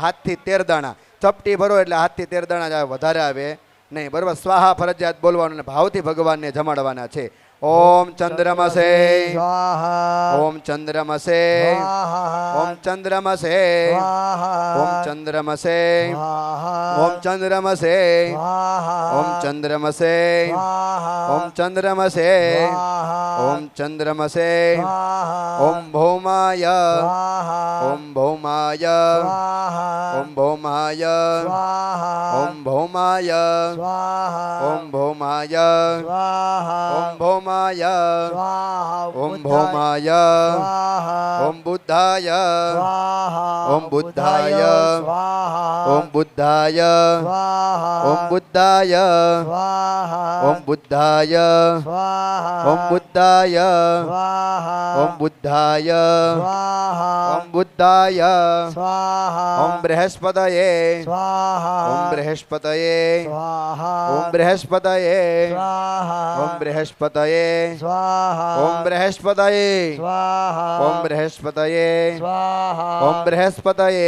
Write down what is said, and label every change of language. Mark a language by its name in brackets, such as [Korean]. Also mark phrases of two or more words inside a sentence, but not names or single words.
[Gujarati] હાથથી 13 દાણા ચપટી ભરો એટલે હાથથી 13 દાણા જ આવે, વધારે આવે નહીં. બરોબર. સ્વાહા ફરજિયાત બોલવાનું અને ભાવથી ભગવાનને જમાડવાના છે. [Sanskrit] ઓમ ચંદ્રમસે स्वाहा ઓમ ચંદ્રમસે स्वाहा ઓમ ચંદ્રમસે ઓમ ચંદ્રમસે स्वाहा ઓમ ચંદ્રમસે स्वाहा ઓમ ચંદ્રમસે स्वाहा ઓમ ચંદ્રમસે स्वाहा ઓમ ચંદ્રમસે स्वाहा ઓમ ભૌમાય स्वाहा ઓમ ભૌમાય स्वाहा ઓમ ભૌમાય स्वाहा ઓમ ભૌમાય स्वाहा ઓમ ભૌમાય स्वाहा ઓમ ભૌમાય स्वाहा ઓમ ભૌમાય स्वाहा ઓમ બુદ્ધાય स्वाहा ઓમ બુદ્ધાય स्वाहा ઓમ બુદ્ધાય स्वाहा ઓમ બુદ્ધાય स्वाहा ઓમ બુદ્ધાય स्वाहा ઓમ બુદ્ધાય स्वाहा ઓમ બુદ્ધાય स्वाहा ઓમ બુદ્ધાય स्वाहा ઓમ બૃહસ્પતયે स्वाहा ઓમ બૃહસ્પતયે स्वाहा ઓમ બૃહસ્પતયે स्वाहा ઓમ બૃહસ્પતયે स्वाहा ઓમ બૃહસ્પતયે स्वाहा ઓમ બૃહસ્પતયે स्वाहा ઓમ બૃહસ્પતયે